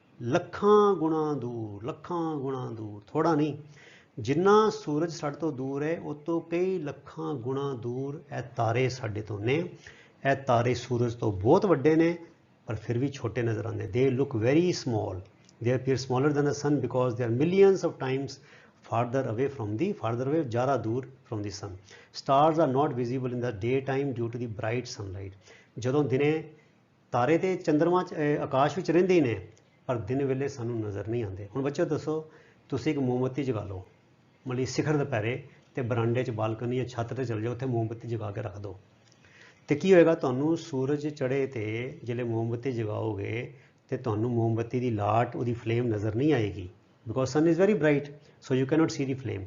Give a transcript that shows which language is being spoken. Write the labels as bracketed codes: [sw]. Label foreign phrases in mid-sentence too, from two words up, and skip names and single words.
[pa] ਲੱਖਾਂ ਗੁਣਾ ਦੂਰ, ਲੱਖਾਂ ਗੁਣਾ ਦੂਰ, ਥੋੜਾ ਨਹੀਂ। ਜਿੰਨਾ ਸੂਰਜ ਸਾਡੇ ਤੋਂ ਦੂਰ ਹੈ ਉਹ ਤੋਂ ਕਈ ਲੱਖਾਂ ਗੁਣਾ ਦੂਰ ਇਹ ਤਾਰੇ ਸਾਡੇ ਤੋਂ ਨੇ। ਇਹ ਤਾਰੇ ਸੂਰਜ ਤੋਂ ਬਹੁਤ ਵੱਡੇ ਨੇ ਪਰ ਫਿਰ ਵੀ ਛੋਟੇ ਨਜ਼ਰ ਆਉਂਦੇ। [en] they look very small, they appear smaller than the sun because they are millions of times farther away from the [hi] ज़्यादा दूर [en] from the sun. Stars are not visible in the daytime due to the bright sunlight. [pa] ਜਦੋਂ ਦਿਨੇ ਤਾਰੇ ਤੇ ਚੰਦਰਮਾ ਆਕਾਸ਼ ਵਿੱਚ ਰਹਿੰਦੇ ਹੀ ਨੇ ਪਰ ਦਿਨ ਵੇਲੇ ਸਾਨੂੰ ਨਜ਼ਰ ਨਹੀਂ ਆਉਂਦੇ। ਹੁਣ ਬੱਚੋ ਦੱਸੋ, ਤੁਸੀਂ ਇੱਕ ਮੋਮਬੱਤੀ ਜਗਾ ਲਓ, ਮਤਲਬ ਸਿਖਰ ਦੁਪਹਿਰੇ ਤੇ ਬਰਾਂਡੇ 'ਚ ਬਾਲਕਨੀ ਜਾਂ ਛੱਤ ਤੇ ਚਲ ਜਾਓ, ਉੱਥੇ ਮੋਮਬੱਤੀ ਜਗਾ ਕੇ ਰੱਖ ਦਿਓ ਤੇ ਕੀ ਹੋਏਗਾ? ਤੁਹਾਨੂੰ ਸੂਰਜ ਚੜ੍ਹੇ ਤੇ ਜਿਹੜੇ ਮੋਮਬੱਤੀ ਜਗਾਓਗੇ ਤੇ ਤੁਹਾਨੂੰ ਮੋਮਬੱਤੀ ਦੀ ਲਾਟ, ਉਹਦੀ ਫਲੇਮ ਨਜ਼ਰ ਨਹੀਂ ਆਏਗੀ [en] because sun is very bright, so you cannot see the flame.